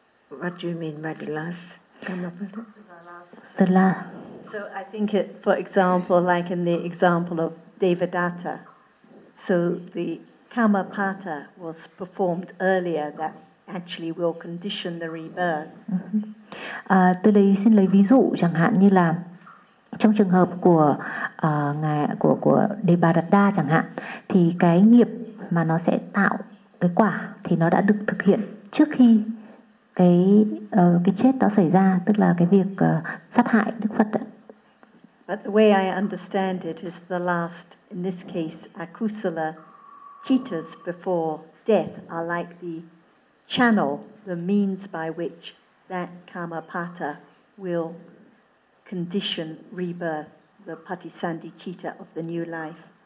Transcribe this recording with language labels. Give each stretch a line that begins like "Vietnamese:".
English: What do you mean by the last karma patta? The last. So I think it, for example, like in the example of Devadatta, so the karma patta was performed earlier that actually will condition the rebirth.
Vietnamese: Tôi đây xin lấy ví dụ chẳng hạn như là trong trường hợp của ngài của Devadatta chẳng hạn, thì cái nghiệp mà nó sẽ tạo cái quả thì nó đã được thực hiện trước khi cái chết đó xảy ra, tức là cái việc sát hại Đức Phật đó.
English: But the way I understand it is the last, in this case, akusala cittas before death are like the channel, the means by which that karma patta will condition rebirth, the patisandhi citta of the new life.